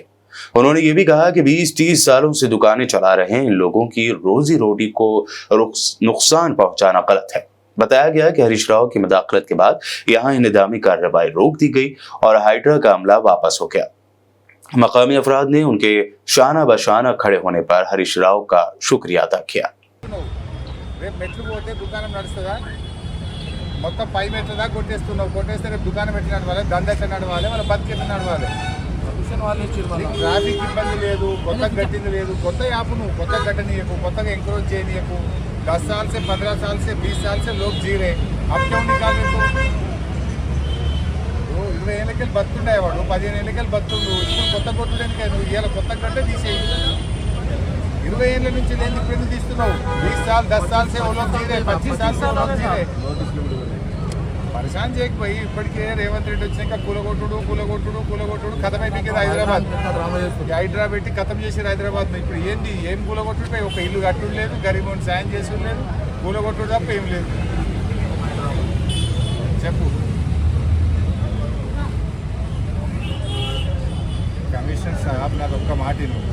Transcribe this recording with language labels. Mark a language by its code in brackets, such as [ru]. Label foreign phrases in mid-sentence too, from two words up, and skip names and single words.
[ur] انہوں نے یہ بھی کہا کہ 20-30 سالوں سے دکانیں چلا رہے ان لوگوں کی روزی روٹی کو نقصان پہنچانا غلط ہے. بتایا گیا کہ ہریش راؤ کی مداخلت کے بعد یہاں انتظامی کارروائی روک دی گئی اور ہائیڈرا کا عملہ واپس ہو گیا. مقامی افراد نے ان کے شانہ بشانہ کھڑے ہونے پر ہریش راؤ کا شکریہ ادا کیا. [te] మొత్తం 5 మీటర్ల దాకా కొట్టేస్తున్నావు. కొట్టేస్తే రేపు దుకాణం ఎట్లా నడవాలి, దండ ఎట్లా నడవాలి, మన బతికి ఎట్లా నడవాలి. ట్రాఫిక్ ఇబ్బంది లేదు, కొత్తగా కట్టింది లేదు. కొత్త యాప్ నువ్వు కొత్తగా కట్టనీయకు, కొత్తగా ఎంకరేజ్ చేయనీయకు. [ur] 10 سال سے 15 سال سے 20 سال سے لوگ جی رہے، اب کیوں نکالے? [te] तो 20 ఏళ్ళకెళ్ళి బతుండేవాడు, 15 ఏళ్ళకెళ్ళి బతుండు. ఇప్పుడు కొత్త కొట్టుడానికి నువ్వు ఇవాళ కొత్త కట్టే తీసేయి. 20 ఏళ్ళ నుంచి లేని ఇప్పుడు తీస్తున్నావు. [ur] 20 سال 10 سال سے وہ لوگ جی رہے، 25 سال سے وہ لوگ جی رہے. [te] పరేషాన్ చేయకపోయి ఇప్పటికే రేవంత్ రెడ్డి వచ్చినాక కూలగొట్టుడు ఖతం అయిపోయింది. హైడ్రా పెట్టి ఖతం చేసారు హైదరాబాద్. ఇప్పుడు ఏంది, ఏం కూలగొట్టుడిపై ఒక ఇల్లు కట్టుడు లేదు, గరీబుని సాయం చేసుడు లేదు, కూలగొట్టుడు తప్ప ఏం లేదు. చెప్పు. కమిషనర్ సాబ్, నాకు ఒక్క మాట నువ్వు.